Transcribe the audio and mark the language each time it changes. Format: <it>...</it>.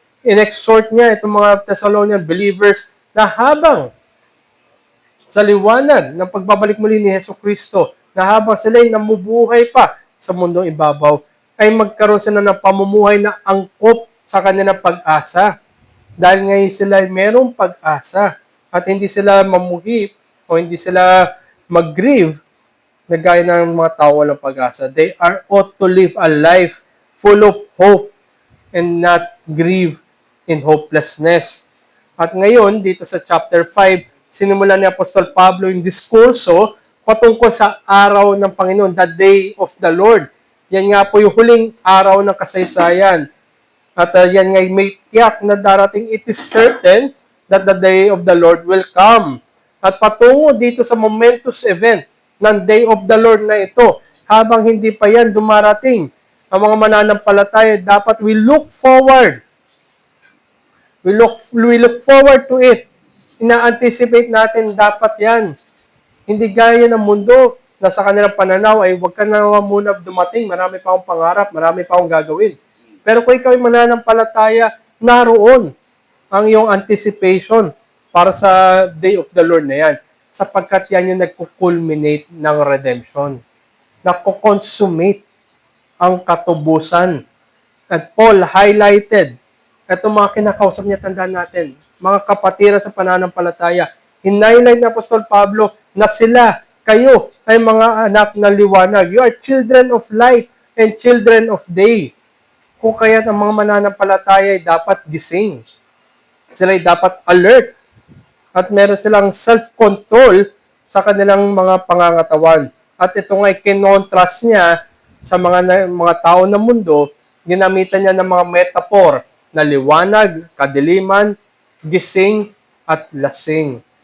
<tl>In-exhort niya itong mga Thessalonian believers na habang sa liwanag ng pagbabalik muli ni Hesus Kristo, na habang sila ay namubuhay pa sa mundong ibabaw, ay magkaroon sila ng pamumuhay na angkop sa kanilang pag-asa. Dahil ngayon sila ay merong pag-asa at hindi sila mamuhip o hindi sila mag-grieve na gaya ng mga tao walang pag-asa.</tl> <en>They are ought to live a life full of hope and not grieve in hopelessness.</en> <tl>At ngayon, dito sa chapter 5, sinimula ni Apostol Pablo yung diskurso patungkol sa araw ng Panginoon,</tl> <en>the day of the Lord.</en> <tl>Yan nga po yung huling araw ng kasaysayan. At yan nga may tiyak na darating.</tl> <en>It is certain that the day of the Lord will come.</en> <tl>At patungo dito sa</tl> <en>momentous event</en> <tl>ng day of the Lord na ito, habang hindi pa yan dumarating, ang mga mananampalataya, dapat</tl> <en>we look forward. We look forward to it.</en> <tl>Ina-anticipate natin dapat yan. Hindi gaya ng mundo na sa kanilang pananaw ay huwag ka na muna dumating, marami pa akong pangarap, marami pa akong gagawin. Pero kung ikaw ay mananampalataya, naroon ang iyong anticipation para sa day of the Lord na yan. Sapagkat yan yung nagkukulminate ng redemption. Nagkukonsummate ang katubusan. At</tl> <en>Paul highlighted,</en> <tl>itong mga kinakausap niya, tandaan natin, mga kapatiran sa pananampalataya, hinighlight ni Apostol Pablo na sila, kayo, ay mga anak ng liwanag.</tl> <en>You are children of light and children of day.</en> <tl>Kung kaya't ang mga mananampalataya ay dapat gising. Sila ay dapat alert. At meron silang self-control sa kanilang mga pangangatawan. At ito nga ay kinontrast niya sa mga tao ng mundo, ginamitan niya ng mga metaphor na liwanag, kadiliman, gising, at lasing.</tl>